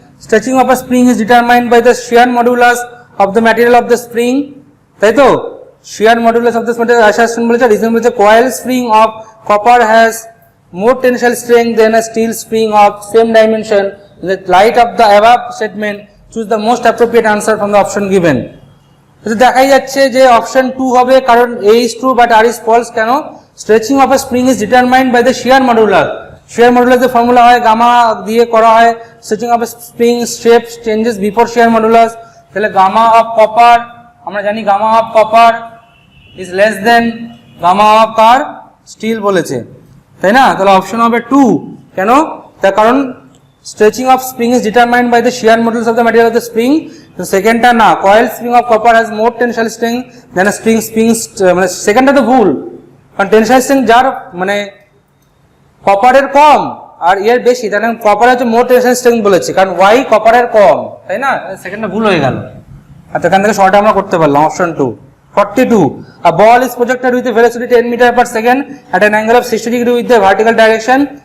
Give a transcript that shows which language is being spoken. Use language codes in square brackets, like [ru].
[en] Stretching of a spring is determined by the shear modulus of the material of the spring, [bn] তাই তো? [en] shear modulus of the material assertion [bn] বলেছে, [en] reason বলেছে coil spring of copper has more tensile strength than a steel spring of same dimension. In the light of the above statement, choose the most appropriate answer from the option given. [bn] তো দেখাই যাচ্ছে যে option 2 হবে, কারণ [en] A is true but R is false। [bn] কেন? [en] Stretching of a spring is determined by the shear modulus. [bn] shear modulus এর formula হয় gamma দিয়ে করা হয়। Stretching of a spring shape changes before shear modulus, তাহলে gamma of copper, আমরা জানি gamma of copper is less than gamma of car? Still বলেছে, তাই না? তাহলে অপশন হবে 2। কেন? [en] তার কারণ stretching of spring is determined by the shear modulus of the material of the spring. The secondটা না, coil spring of copper has more tensile strength than a string [bn] মানে সেকেন্ডটা তো ভুল, কারণ টেনসাইল স্ট্রেংথ যার মানে কপারের কম আর এর বেশি, তাহলে কপার হচ্ছে মোর টেনসাইল স্ট্রেংথ বলেছে, কারণ ওয়াই কপারের কম, তাই না? সেকেন্ডটা ভুল হয়ে গেল, আর এখান থেকে শর্টে আমরা করতে পারলাম option 2। [en] 42, a ball is projected with a velocity 10 meter per second at an angle of 60 degree with the vertical direction.